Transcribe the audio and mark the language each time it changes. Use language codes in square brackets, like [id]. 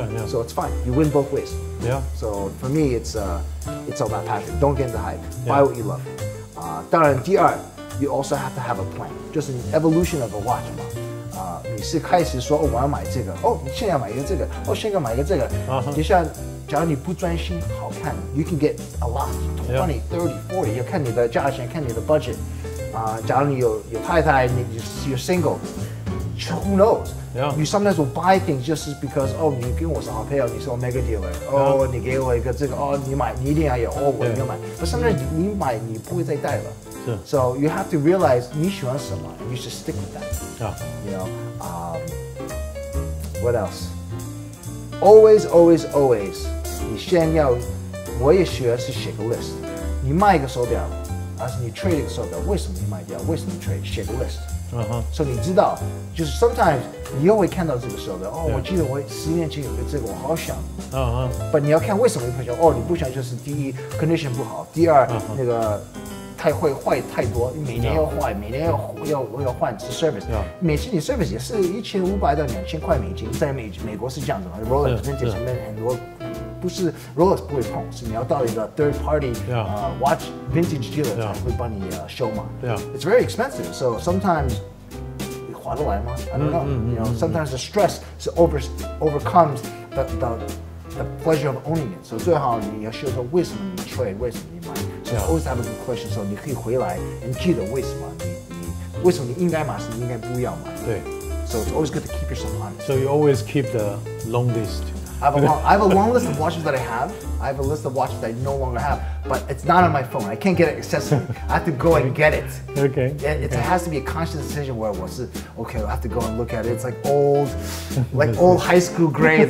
[en] So it's fine, you win both ways. So for me, it's all about passion. Don't get into hype. Buy what you love. [zh] 当然，第二 ， [en] you also have to have a plan， [zh] 就是你 [en] evolution of a watch [zh] 嘛。你是开始说我要买这个，你现在买一个这个，现在买一个这个，接下来。假如你不专心好看 ， [en] you can get a lot, 20, 30, 40， [zh] 要看你的价钱，看你的 budget。假如你有太太， [en] you're single, who knows? You sometimes will buy things just because [zh] 你跟我是好朋友，你是我 mega dealer，你给我一个这个，你一定要有，我一定要买。 [en] But sometimes [zh] 你买你不会再戴了。 [en] So you have to realize [zh] 你喜欢什么 [en] ，and you should stick with that. You know, what else? Always. [zh] 你先要，我也学是写个 list。你卖一个手表，还是你 trade 一个手表，为什么你卖掉？为什么你 trade？ 写个 list。所以你知道，就是 sometimes 你又会看到这个手表，我记得我10年前有个这个，我好想。 But 你要看为什么你不想？你不想就是第一 condition 不好，第二那个会坏太多，每年要坏，每年要换 service。每次你 service 也是1500到2000块美金，在美国是这样子嘛 ，Rolex vintage 上面很多。不是 Rolex 不会碰，是你要到一个 third party watch vintage dealer 才会帮你修嘛。 [en] It's very expensive, so sometimes [zh] 划得来吗 [en] ？I don't know. You know, sometimes the stress overcomes the pleasure of owning it. So [zh] 最好你要学说为什么你 trade， 为什么你买。 [en] So always have a good question. [zh] So 你可以回来，你记得为什么你为什么你应该买，是你应该不要买。对。 [en] So it's always good to keep yourself honest. So you always keep the long list. I have a long list of watches that I have. I have a list of watches that I no longer have, but it's not on my phone. I can't get it accessible. I have to go and get it. Okay. It has to be a conscious decision where okay, I have to go and look at it. It's like old high school grades.